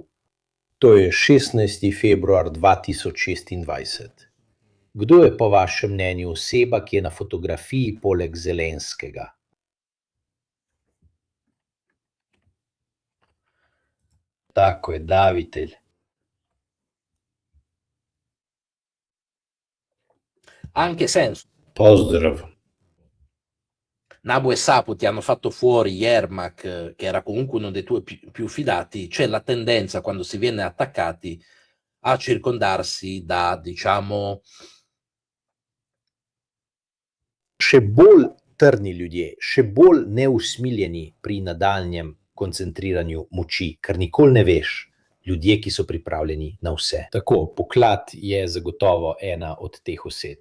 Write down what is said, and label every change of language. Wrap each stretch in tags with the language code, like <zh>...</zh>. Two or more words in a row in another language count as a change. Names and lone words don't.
<sl>To je 16. februar 2026. Kdo je po vašem mnenju oseba, ki je na fotografiji poleg Zelenskega? Tako je, davitelj.</sl> <it>Anche senso.</it> <sl>Pozdrav.</sl> <it>Nabu e Sapu ti hanno fatto fuori Yermak, che era comunque uno dei tuoi più fidati. C'è la tendenza, quando si viene attaccati, a circondarsi da, diciamo,</it> <sl>še bolj trdni ljudje, še bolj neusmiljeni pri nadaljnjem koncentriranju moči, ker nikoli ne veš, ljudje, ki so pripravljeni na vse. Tako, Poklad je zagotovo ena od teh oseb.</sl>